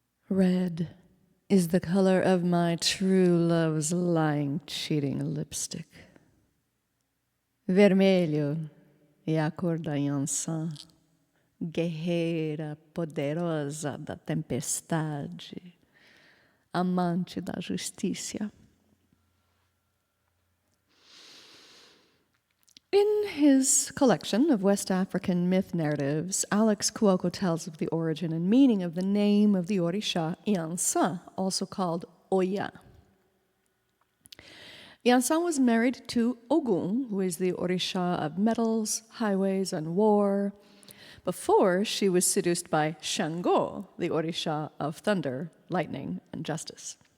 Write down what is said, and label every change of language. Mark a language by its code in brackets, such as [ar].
[en] Red is the color of my true love's lying, cheating lipstick. [pt] Vermelho é a cor da Iansã, guerreira poderosa da tempestade, amante da justiça. [en] In his collection of West African myth narratives, Alex Kuoko tells of the origin and meaning of the name of the Orisha Iansã, also called Oya. Iansã was married to Ogun, who is the Orisha of metals, highways, and war, before she was seduced by Shango, the Orisha of thunder, lightning, and justice.